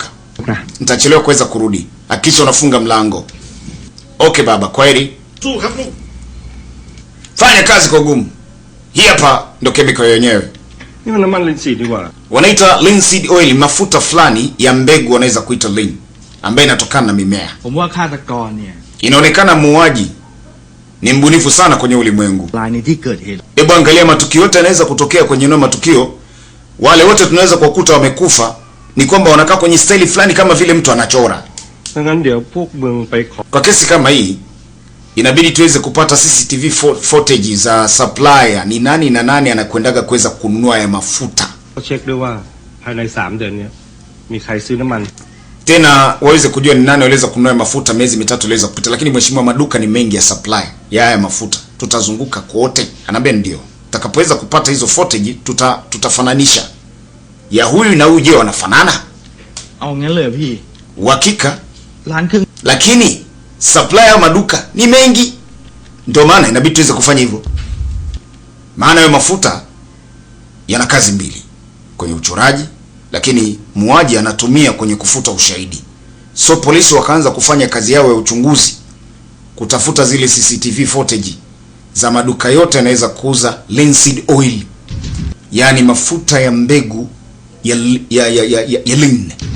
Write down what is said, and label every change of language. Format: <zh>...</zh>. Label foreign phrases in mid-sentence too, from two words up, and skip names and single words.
<sw>Nitachelewa kuweza kurudi. Hakisha unafunga mlango. Okay baba, kwaheri. Fanya kazi kwa gumu. Hii hapa ndo chemical yenyewe. Wanaita</sw> <en>linseed oil,</en> <sw>mafuta fulani ya mbegu wanaweza kuita lean. ambayo inatokana na mimea.</sw> <th>ผมว่าฆาตกรเนี่ย</th> <sw>Inaonekana muuaji ni mbunifu sana kwenye ulimwengu.</sw> <th>ลายในที่เกิดเหตุ</th> <sw>Hebu angalia matukio yote yanaweza kutokea kwenye eneo matukio. Wale wote tunaweza kukuta wamekufa ni kwamba wanakaa kwenye staili fulani kama vile mtu anachora.</sw> <th>ดังนั้นเดี๋ยวพวกมึงไปขอ</th> <sw>Kwa kesi kama hii inabidi tuweze kupata</sw> <en>CCTV footage</en> <sw>za supplier, ni nani na nani anakwendaga kuweza kununua ya mafuta.</sw> <th>เช็คด้วยว่าภายใน3 เดือนเนี้ยมีใครซื้อน้ำมัน</th> <sw>Tena waweze kujua ni nani waweza kununua mafuta miezi mitatu iliyoweza kupita. Lakini mheshimiwa, maduka ni mengi ya supply ya haya mafuta, tutazunguka kote. Anaambia ndio, tutakapoweza kupata hizo footage tutafananisha ya huyu na huyu. Je, wanafanana?</sw> <th>เอางั้นเลยพี่</th> <sw>Uhakika.</sw> <th>ร้านเครื่อง</th> <sw>Lakini supply ya maduka ni mengi, ndio maana inabidi tuweze kufanya hivyo. Maana hayo mafuta yana kazi mbili, kwenye uchoraji, lakini muuaji anatumia kwenye kufuta ushahidi. So polisi wakaanza kufanya kazi yao ya uchunguzi, kutafuta zile</sw> <en>CCTV footage</en> <sw>za maduka yote yanaweza kuuza</sw> <en>linseed oil,</en> <sw>yani mafuta ya mbegu ya lin.</sw>